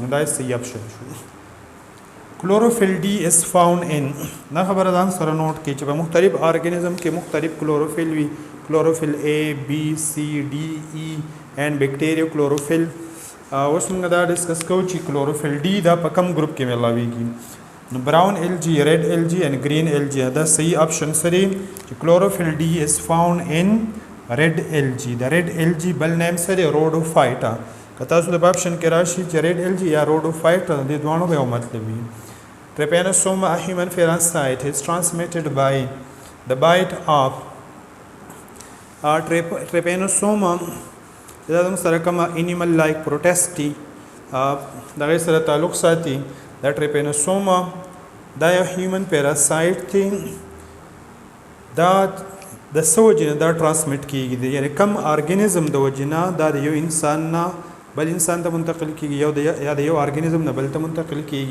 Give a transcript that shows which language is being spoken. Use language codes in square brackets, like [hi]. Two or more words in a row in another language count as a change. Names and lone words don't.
[ps] نو دا صحیح آپشن شو. [en] chlorophyll D is found in. [ps] دا خبره ځان سره نوٹ کړئ چې په مختلف ارګانیزم کې مختلف کلوروفل وي. [en] کلوروفل A, B, C, D, E and bacteria chlorophyll. [ps] اوس موږ دا ډسکس کوو چې [en] chlorophyll D [ps] دا په کوم ګروپ کې ملاویږي. [en] نو براون algae, red algae and green algae. [ps] دا صحیح آپشن سره چې [en] chlorophyll D is found in red algae. [ps] د [en] red algae [ps] بل نیم سره روډوفایټا. که تاسو د آپشن کې راشي چې [en] red algae [ps] یا روډوفایټا د دوانو به یو مطلب وي. [en] Trypanosoma, a human parasite, is transmitted by the bite of Trypanosoma. [ps] دا زموږ سره کومه [en] animal like protista [ps] دغې سره تعلق ساتي. دا ټریپینوسوما دا یو [en] human parasite [ps] دی. دا د څه وجې نه دا ټرانسمیټ کیږي؟ یعنې کم ارګانیزم د وجې نه دا د یو انسان نه بل انسان ته منتقل کیږي یا د یو ارګانیزم نه بل ته منتقل کیږي.